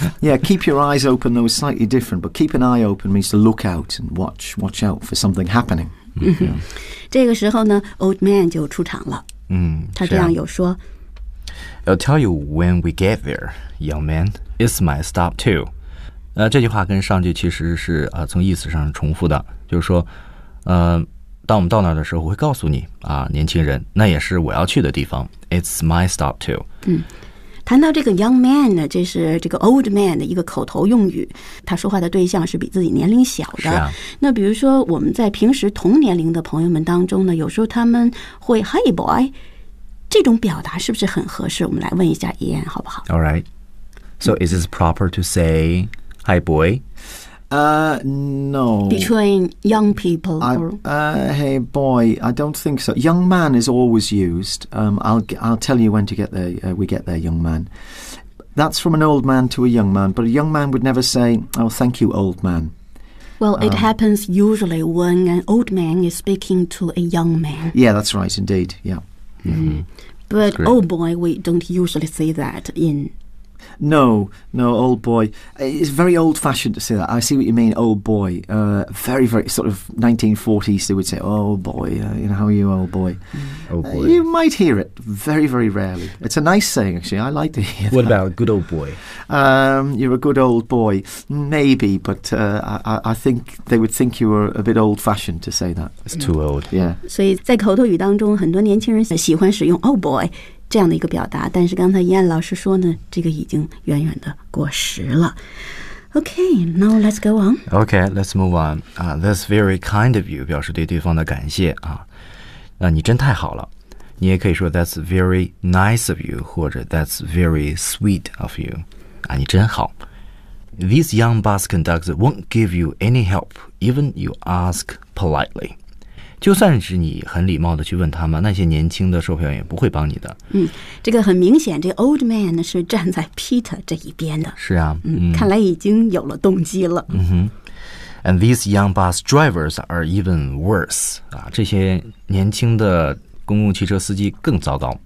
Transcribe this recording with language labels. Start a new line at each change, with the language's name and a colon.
English: Yeah, keep your eyes open, though it's slightly different, but keep an eye open means to look out and watch out for something happening.
Chinese: 这个时候呢 old man 就出场了。他这样有说。
English: I'll tell you when we get there, young man. It's my stop too.
Chinese: 这句话跟上句其实是从意思上重复的，就是说，当我们到那儿的时候，我会告诉你啊，年轻人，那也是我要去的地方。
English: It's my stop too.
Chinese: 谈到这个 young man 呢，这是这个 old man 的一个口头用语，他说话的对象是比自己年龄小的。那比如说我们在平时同年龄的朋友们当中呢，有时候他们会
English: Hey boy。
Chinese: 这种表达是不是很合适？我们来问一下 Ian 好不好
English: ？All right. So is this proper to say "Hi, boy"? No. Between young people, hey boy, I don't think so. Young man is always used. I'll tell you when to get there. We get there, young man. That's from an old man to a young man, but a young man would never say, "Oh, thank you, old man." Well, it happens usually when an old man is speaking to a young man. Yeah, that's right, indeed. Yeah. But old boy, we don't usually say that in... No, old boy. It's very old-fashioned to say that. I see what you mean, old boy. Very, very sort of 1940s, they would say, oh, boy, you know, how are you, old boy? You might hear it very, very rarely. It's a nice saying, actually. I like to hear that. What about good old boy? You're a good old boy. Maybe, but I think they would think you were a bit old-fashioned to say that. It's too old. Yeah.
Chinese: 所以在口头语当中，很多年轻人喜欢使用 old boy. 这样的一个表达，但是刚才燕老师说呢，这个已经远远的过时了。
English: Okay, now let's go on. Okay, let's move on. That's very kind of you,
Chinese: 表示对对方的感谢啊。那你真太好了。你也可以说
English: that's very nice of you,
Chinese: 或者
English: that's very sweet of you.
Chinese: 你真好。
English: This young bus conductor won't give you any help, even you ask politely.
Chinese: 就算是你很礼貌的去问他们，那些年轻的售票员也不会帮你的。嗯，这个很明显，这 old man 是站在 Peter 这一边的。是啊，嗯，看来已经有了动机了。嗯哼。
English: And these young bus drivers are even worse.
Chinese: 啊，这些年轻的公共汽车司机更糟糕。